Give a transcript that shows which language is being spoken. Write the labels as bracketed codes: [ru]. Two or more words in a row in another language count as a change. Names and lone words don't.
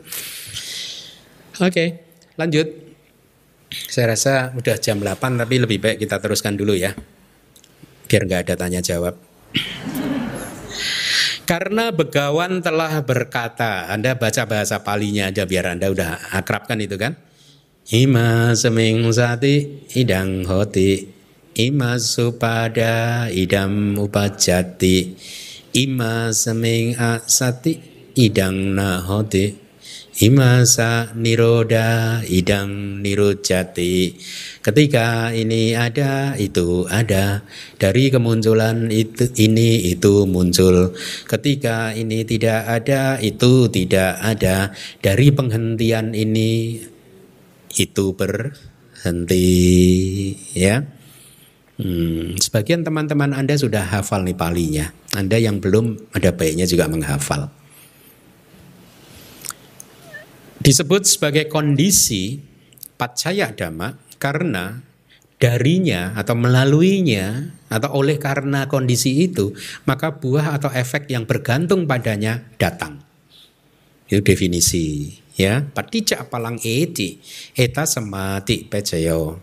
[id] Oke, lanjut. Saya rasa udah jam 8, tapi lebih baik kita teruskan dulu ya, biar nggak ada tanya jawab. Karena Begawan telah berkata, Anda baca bahasa Palinya aja biar Anda udah akrab kan itu kan. [pi] Ima seming sati idang hoti, ima supada idam upajati, ima seming asati idang nahoti, imasa niroda idang nirujati. [id] Ketika ini ada, itu ada. Dari kemunculan itu muncul. Ketika ini tidak ada, itu tidak ada. Dari penghentian ini itu berhenti. Ya. Sebagian teman-teman Anda sudah hafal nih Palinya. Anda yang belum, ada baiknya juga menghafal. Disebut sebagai kondisi [pi] paccaya dhamma [id] karena darinya atau melaluinya atau oleh karena kondisi itu maka buah atau efek yang bergantung padanya datang. Itu definisi ya. [pi] Paticca palang eti eta samati paccaya.